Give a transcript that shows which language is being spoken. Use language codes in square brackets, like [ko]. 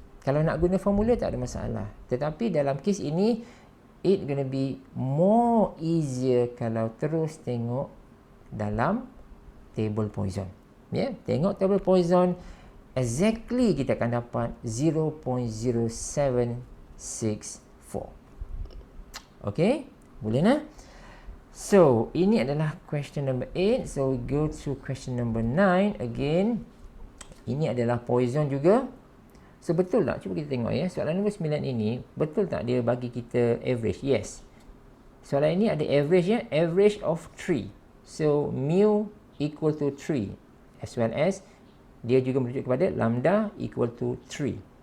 [ms] Kalau nak guna formula tak ada masalah. Tetapi dalam kes ini, [en] it gonna be more easier [ms] kalau terus tengok dalam table Poisson. Ya, tengok table Poisson, exactly kita akan dapat 0.0764. Okay, boleh nak? [en] So, ini adalah question number 8. So, we go to question number 9 again. [ms] Ini adalah Poisson juga. So, betul tak? Cuba kita tengok ya. Soalan nombor 9 ini, betul tak dia bagi kita average? Yes. Soalan ini ada average ya. Average of 3. So, mu equal to 3. [en] As well as, [ms] dia juga merujuk kepada [en] lambda equal to 3.